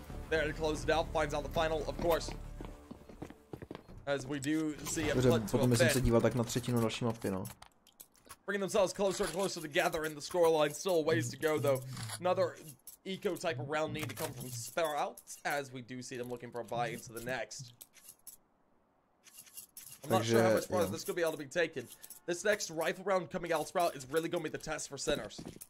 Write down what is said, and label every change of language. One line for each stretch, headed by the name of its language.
English: There to close it out, finds out the final, of course. As we do see a
Czech: put to potom jsem se díval tak na třetinu další mapy, no.
English: Bringing themselves closer and closer together in the scoreline, still a ways to go though. Another eco type of round need to come from Sprouts, as we do see them looking for a buy into the next. I'm not sure how much farther this could be able to be taken. This next rifle round coming out, Sprout, is really going to be the test for Sinners.